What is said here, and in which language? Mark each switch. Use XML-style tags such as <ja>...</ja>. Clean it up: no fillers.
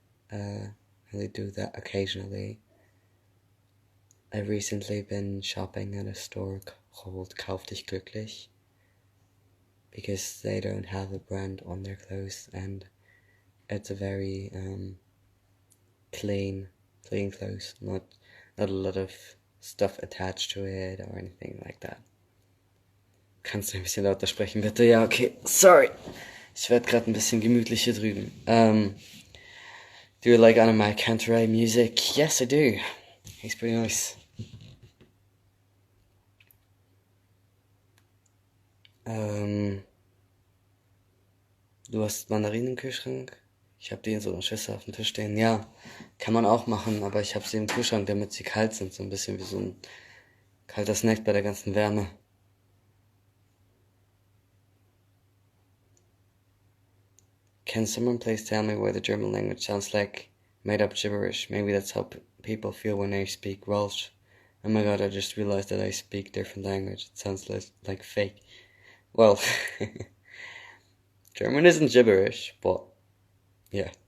<en>I only do that occasionally. I've recently been shopping at a store called Kauf dich glücklich, because they don't have a brand on their clothes, and it's a very clean clothes, not a lot of stuff attached to it or anything like that.</en> <de>Kannst du ein bisschen lauter sprechen, bitte? Ja, okay, sorry. Ich werde gerade ein bisschen gemütlich hier drüben.</de> <en>Do you like Anna Cantoray music? Yes, I do. He's pretty nice.</en> <de>Du hast Mandarinen im Kühlschrank? Ich habe die in so einer Schüssel auf dem Tisch stehen. Ja, kann man auch machen, aber ich habe sie im Kühlschrank, damit sie kalt sind. So ein bisschen wie so ein kalter Snack bei der ganzen Wärme.</de> <en>Can someone please tell me why the German language sounds like made up gibberish? Maybe that's how people feel when they speak Welsh. Oh my god, I just realized that I speak different language. It sounds like fake. Well, German isn't gibberish, but yeah.</en>